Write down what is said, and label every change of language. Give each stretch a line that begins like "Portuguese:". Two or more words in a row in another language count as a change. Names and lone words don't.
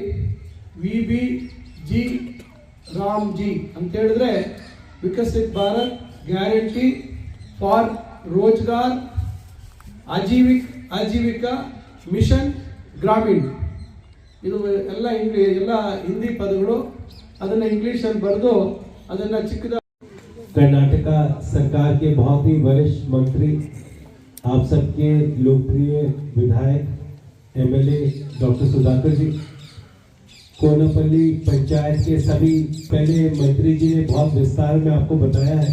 Kannada: VBG ರಾಮ್ಜಿ ಅಂತ ಹೇಳಿದ್ರೆ ವಿಕಸಿತ್ ಭಾರತ್ ಗ್ಯಾರಂಟಿ ಫಾರ್ ರೋಜ್ಗಾರ್ ಆಜೀವಿಕಾ ಮಿಷನ್ ಗ್ರಾಮೀಣ್. ಇದು ಎಲ್ಲ ಹಿಂದಿ ಪದಗಳು, ಅದನ್ನು ಇಂಗ್ಲೀಷಲ್ಲಿ ಬರೆದು ಅದನ್ನು ಚಿಕ್ಕದ.
Hindi: कर्नाटका सरकार के बहुत ही वरिष्ठ मंत्री, आप सबके लोकप्रिय विधायक MLA डॉक्टर सुधाकर जी, कोनापल्ली पंचायत के सभी, पहले मंत्री जी ने बहुत विस्तार में आपको बताया है।